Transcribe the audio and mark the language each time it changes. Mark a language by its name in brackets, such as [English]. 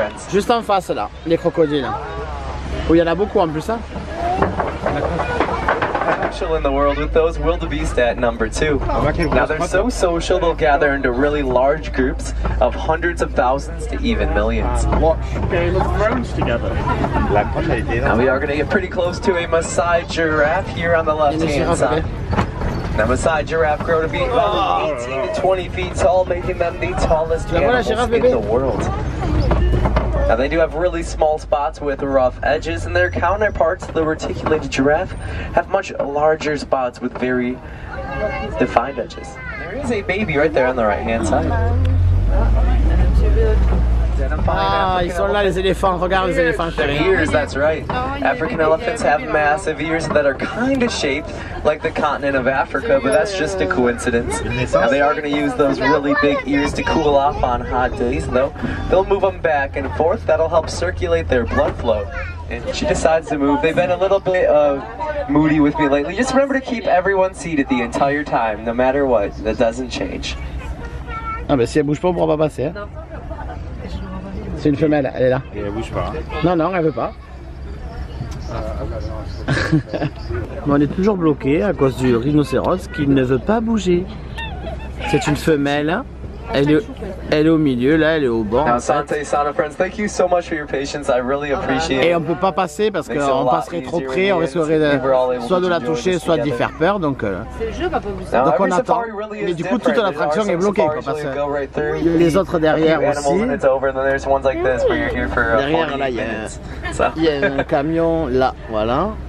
[French] Juste en face là, les crocodiles. Oh, il y en a beaucoup en plus, hein? [English] In the world with those wildebeest at number 2. Now they're so social they'll gather into really large groups of hundreds of thousands to even millions. Watch Game of Thrones together. Now we are going to get pretty close to a Maasai giraffe here on the left hand side. Now Maasai giraffe grow to be about 18 to 20 feet tall, making them the tallest animals in the world. Now they do have really small spots with rough edges, and their counterparts, the reticulated giraffe, have much larger spots with very defined edges. There is a baby right there on the right hand side. [French] Ah, ils sont là les éléphants, regarde les éléphants. [English] Ears, that's right. African elephants have massive ears that are kind of shaped like the continent of Africa, but that's just a coincidence. Now they are going to use those really big ears to cool off on hot days, though. They'll move them back and forth. That'll help circulate their blood flow. And she decides to move. They've been a little bit moody with me lately. Just remember to keep everyone seated the entire time, no matter what. That doesn't change. [French] Ah bah si elle bouge pas, on pourra pas passer. Hein. C'est une femelle, elle est là. Et elle bouge pas. Non, non, elle veut pas. Mais on est toujours bloqué à cause du rhinocéros qui ne veut pas bouger. C'est une femelle. Elle est au milieu, là, elle est au bord. [English] Now, Sante, Sana friends, thank you so much for your patience. I really appreciate it. [French] Et on peut pas passer parce qu'on passerait trop près, on risquerait soit de la toucher, soit d'y faire peur. Donc on attend. Mais du coup, toute l'attraction est bloquée. Parce que les autres derrière aussi. Derrière, là, il y a un camion là, voilà.